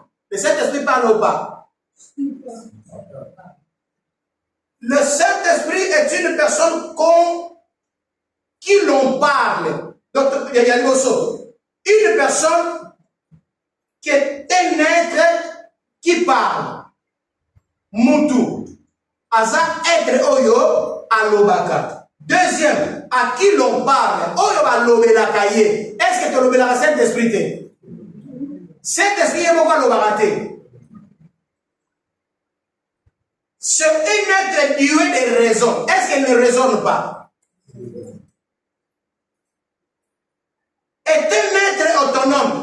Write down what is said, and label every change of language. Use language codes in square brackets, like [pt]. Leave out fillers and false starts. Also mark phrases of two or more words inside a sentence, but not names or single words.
[fr] Le Saint-Esprit parle ou pas? Le Saint-Esprit est une personne qui l'on parle. Donc, il y a une personne qui est un être qui parle. [ln] Moutou. Aza être oyo alobaka. [fr] Deuxième, à qui l'on parle? [ln] Oyo balobelaka ye. [fr] Est-ce que tu [ln] lobelaka Saint-Esprit te? Saint-Esprit est moko alobaka te. [fr] C'est un être doué de raison. Est-ce qu'elle ne raisonne pas? Est un être autonome.